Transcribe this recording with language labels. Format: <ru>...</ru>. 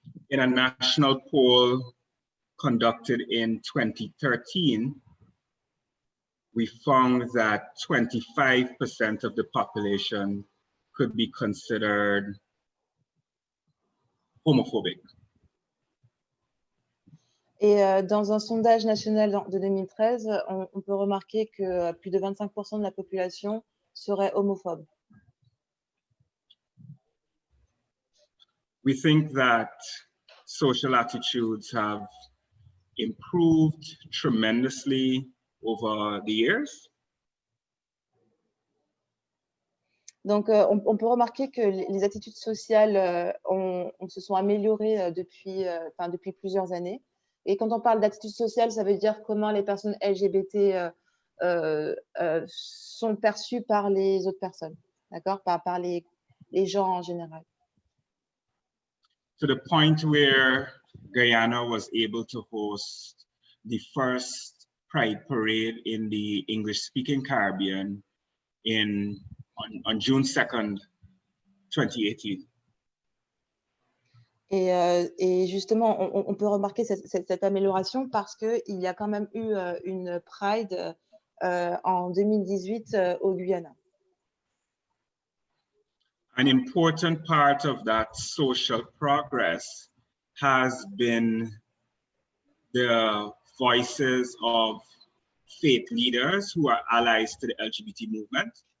<en>In a national poll conducted in 2013, we found that 25% of the population could be considered homophobic.</en> <fr>Et dans un sondage national de 2013, on peut remarquer que plus de 25% de la population serait homophobe.</fr> <en>We think that social attitudes have improved tremendously over the years.</en> <fr>Donc, on peut remarquer que les attitudes sociales se sont améliorées depuis plusieurs années. Et quand on parle d'attitude sociale, ça veut dire comment les personnes LGBT sont perçues par les autres personnes, d'accord, par les gens en général.</fr> <en>To the point where Guyana was able to host the first Pride Parade in the English-speaking Caribbean on June 2nd, 2018.</en> <fr>Et justement, on peut remarquer cette amélioration parce qu'il y a quand même eu une Pride en 2018 au Guyana.</fr> <en>An important part of that social progress has been the voices of faith leaders who are allies to the LGBT movement.</en>